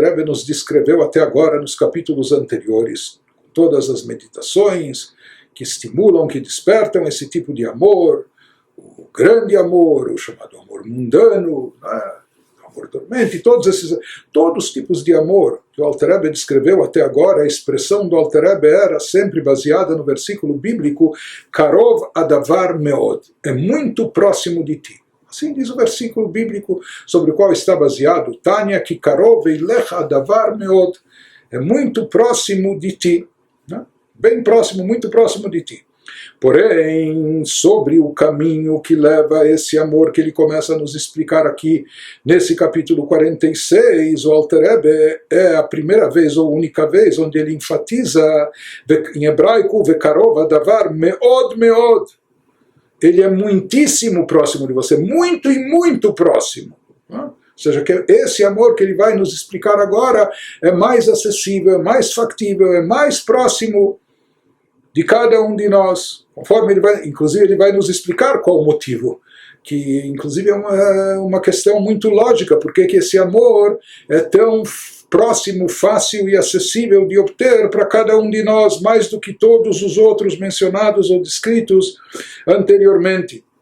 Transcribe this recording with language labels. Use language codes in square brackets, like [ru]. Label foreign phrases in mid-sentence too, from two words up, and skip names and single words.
[pt] Rebbe nos descreveu até agora nos capítulos anteriores, todas as meditações que estimulam, que despertam esse tipo de amor, o grande amor, o chamado amor mundano, o amor dormente, todos os tipos de amor que o Alter Rebbe descreveu até agora, a expressão do Alter Rebbe era sempre baseada no versículo bíblico [he] קרוב הדבר מאד, [pt] é muito próximo de ti. Assim diz o versículo bíblico sobre o qual está baseado Tânia, que [he] קרוב אליך הדבר מאד, [pt] é muito próximo de ti. Bem próximo, muito próximo de ti. Porém, sobre o caminho que leva a esse amor que ele começa a nos explicar aqui nesse capítulo 46, o Alter Rebbe é a primeira vez ou única vez onde ele enfatiza em hebraico [he] וקרוב הדבר מאד מאד. [pt] Ele é muitíssimo próximo de você, muito e muito próximo. Ou seja, que esse amor que ele vai nos explicar agora é mais acessível, é mais factível, é mais próximo de cada um de nós, conforme inclusive ele vai nos explicar qual o motivo, que inclusive é uma questão muito lógica, porque que esse amor é tão próximo, fácil e acessível de obter para cada um de nós, mais do que todos os outros mencionados ou descritos anteriormente.